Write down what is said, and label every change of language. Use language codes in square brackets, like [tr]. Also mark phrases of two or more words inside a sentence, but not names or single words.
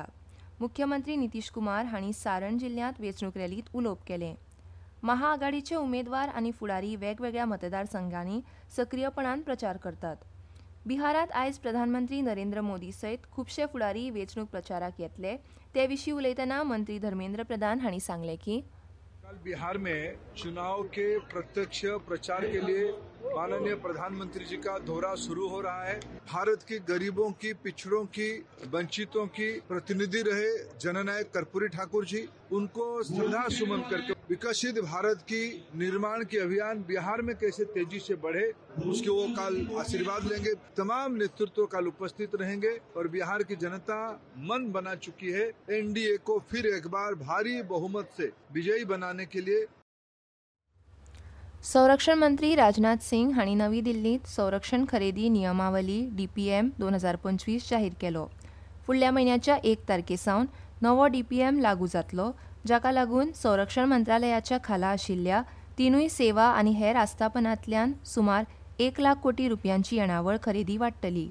[kok] मुख्यमंत्री नितीश कुमार हांणी सारण जिल्ल्यांत वेंचणूक रॅलीत उलोवप केलें. महाआघाडीचे उमेदवार आनी फुडारी वेगवेगळ्या मतदारसंघांनी सक्रीयपणान प्रचार करतात. बिहारात आयज प्रधानमंत्री नरेंद्र मोदी सयत खुबशे फुडारी वेंचणूक प्रचाराक येतले. ते विशीं उलयतना मंत्री धर्मेंद्र प्रधान हांणी सांगलें की [hi] कल बिहार में चुनाव के प्रत्यक्ष प्रचार के लिए माननीय प्रधानमंत्री जी का दौरा शुरू हो रहा है. भारत की गरीबों की, पिछड़ों की, वंचितों की प्रतिनिधि रहे जननायक कर्पूरी ठाकुर जी, उनको श्रद्धा सुमन करके विकसित भारत की निर्माण के अभियान बिहार में कैसे तेजी से बढ़े उसके वो कल आशीर्वाद लेंगे. तमाम नेतृत्व कल उपस्थित रहेंगे और बिहार की जनता मन बना चुकी है एनडीए को फिर एक बार भारी बहुमत से विजयी बनाने के लिए. [kok] संरक्षण मंत्री राजनाथ सिंग हांणी नवी दिल्लीत संरक्षण खरेदी नियमावली DPM 2025 जाहीर केलो. फुडल्या म्हयन्याच्या 1 तारखेसावन नवो DPM लागू जातलो, जाका लागून संरक्षण मंत्रालयाच्या खाला आशिल्ल्या तिनूय सेवा आनी हेर आस्थापनांतल्यान सुमार 1 लाख कोटी रुपयांची येणावळ खरेदी वाडटली.